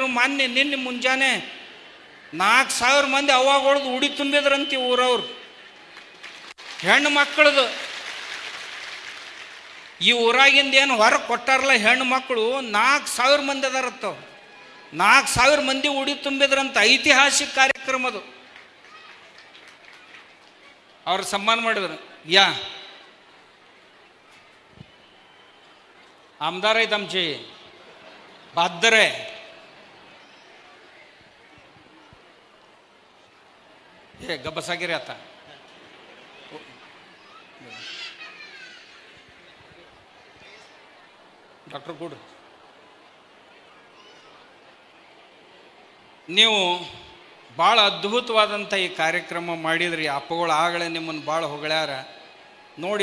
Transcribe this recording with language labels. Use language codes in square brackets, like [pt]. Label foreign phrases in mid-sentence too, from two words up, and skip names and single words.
[kn] ನಿನ್ನೆ ಮುಂಜಾನೆ 4,000 ಮಂದಿ ಅವಾಗೊಳ್ದು ಉಡಿ ತುಂಬಿದ್ರಂತಿ ಊರವ್ರು, ಹೆಣ್ಣು ಮಕ್ಕಳದು. ಈ ಊರಾಗಿಂದ ಏನು ಹೊರಗೆ ಕೊಟ್ಟಾರಲ್ಲ ಹೆಣ್ಣು ಮಕ್ಕಳು 4,000 ಮಂದಿ ಅದಾರತ್ತವ್ರು. 4,000 ಮಂದಿ ಉಡಿ ತುಂಬಿದ್ರಂತ. ಐತಿಹಾಸಿಕ ಕಾರ್ಯಕ್ರಮ ಅದು. ಅವ್ರು ಸನ್ಮಾನ ಮಾಡಿದ್ರು. [mr] आमदार आहेत आमचे बहादर आहे. हे गबसागिरी आता [kn] ಡಾಕ್ಟರ್ ಕೂಡ ನೀವು ಭಾಳ ಅದ್ಭುತವಾದಂಥ ಈ ಕಾರ್ಯಕ್ರಮ ಮಾಡಿದ್ರಿ. ಅಪ್ಪಗಳು ಆಗಲೇ ನಿಮ್ಮನ್ನು ಭಾಳ ಹೊಗಳ್ಯಾರ ನೋಡಿ.